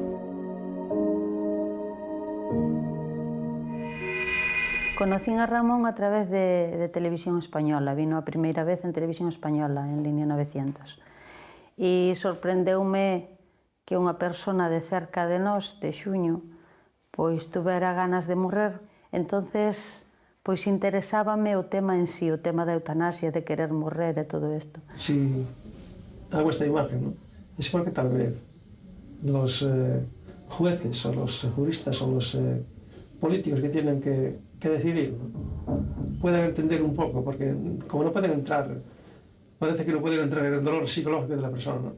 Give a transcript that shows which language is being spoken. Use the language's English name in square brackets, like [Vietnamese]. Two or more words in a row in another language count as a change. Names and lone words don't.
[Galician] Conocín a Ramón a través de Televisión Española, vino a primeira vez en Televisión Española, en Línea 900. E sorprendeume que unha persona de cerca de nós, de Xuño, pois tuvera ganas de morrer. Entonces, pois interesábame o tema en sí, o tema da eutanasia, de querer morrer e todo isto. [Spanish] Si hago esta imagen, ¿no? Es porque tal vez los jueces o los juristas o los políticos que tienen que decidir, ¿no? Puedan entender un poco, porque como no pueden entrar, parece que no pueden entrar en el dolor psicológico de la persona, ¿no?